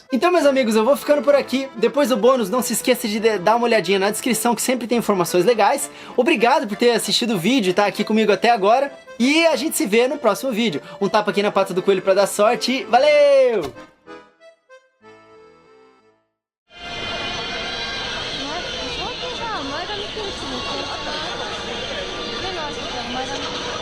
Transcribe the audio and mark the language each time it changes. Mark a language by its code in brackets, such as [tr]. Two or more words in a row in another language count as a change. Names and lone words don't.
[pt] Então, meus amigos, eu vou ficando por aqui. Depois do bônus, não se esqueça de dar uma olhadinha na descrição, que sempre tem informações legais. Obrigado por ter assistido o vídeo e estar aqui comigo até agora. E a gente se vê no próximo vídeo. Um tapa aqui na pata do coelho para dar sorte e valeu! [ja] 前髪来るし、めっちゃ。目の足から前髪来る。